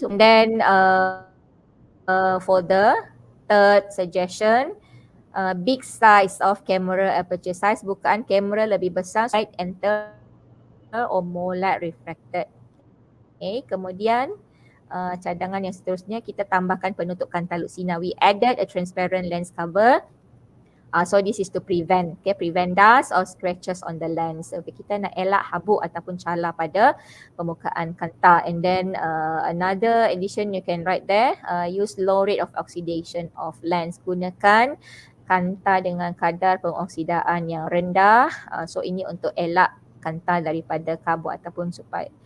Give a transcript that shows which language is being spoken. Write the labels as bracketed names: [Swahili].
[English] So, then for the third suggestion, big size of camera aperture size, [Malay] bukaan kamera lebih besar, [English] light enter or more light refracted. [Malay] Okay, kemudian cadangan yang seterusnya kita tambahkan penutup kanta lut sinar. [English] We added a transparent lens cover. So this is to prevent, okay, prevent dust or scratches on the lens. [Malay] So kita nak elak habuk ataupun calar pada permukaan kanta. [English] And then another addition you can write there, use low rate of oxidation of lens. [Malay] Gunakan kanta dengan kadar pengoksidaan yang rendah. So ini untuk elak kanta daripada kabur ataupun supaya.